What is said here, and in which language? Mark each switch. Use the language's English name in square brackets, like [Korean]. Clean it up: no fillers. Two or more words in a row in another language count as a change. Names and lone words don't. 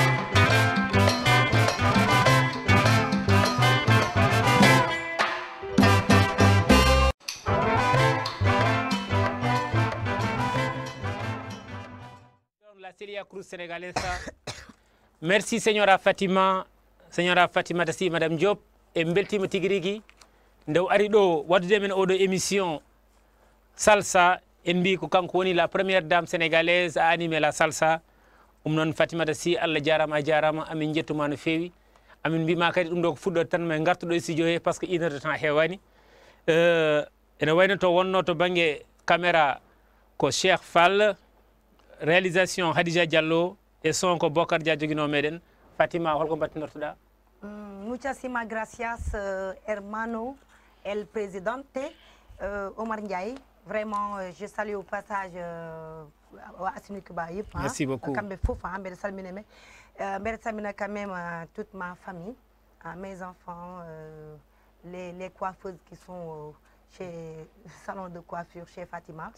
[Spanish] La Celia Cruz Senegalesa. [Fula] Merci Señora Fatima Tassi Madame Diop e beltima tigi rigi nde ari ɗo waddude men oɗo émission salsa en mbi ko kanko woni [French] la première dame sénégalaise a animé la salsa [Fula] noon Fatimata Sy Allah jarama a jarama amin jettuma no fewi amin mbima kadi ɗum ɗo ko fuɗɗode tan ma gartuɗo e studio he [French] par ce que 1 heure de temps [Fula] hewani ene wayno to wonno to banggue caméra ko Cheikh Fall réalisation Hadija Diallo e son ko Bocar Dia joguino meɗen Fatima holko battinortoɗa [Spanish] Muchísimas gracias, hermano, el presidente Omar Ndiaye. [French] Vraiment, je salue au passage Merci beaucoup. Quand même toute ma famille, mes enfants, les coiffeuses qui sont chez le salon de coiffure chez Fatima.